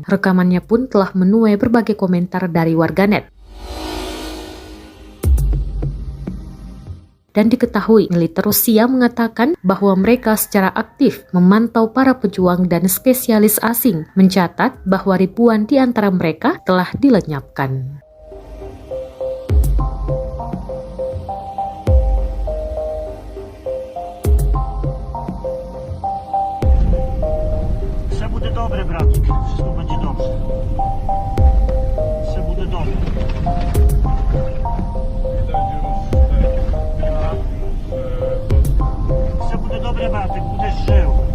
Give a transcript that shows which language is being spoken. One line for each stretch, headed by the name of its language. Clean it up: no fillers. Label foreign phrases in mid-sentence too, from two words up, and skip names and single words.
Indonesian: Rekamannya pun telah menuai berbagai komentar dari warganet. Dan diketahui militer Rusia mengatakan bahwa mereka secara aktif memantau para pejuang dan spesialis asing, mencatat bahwa ribuan di antara mereka telah dilenyapkan.
Ukrainian: Все буде добре, братик.
Polish: Wszystko będzie dobrze.
Ukrainian: Все буде добре. Все буде добре, братик, будеш жив.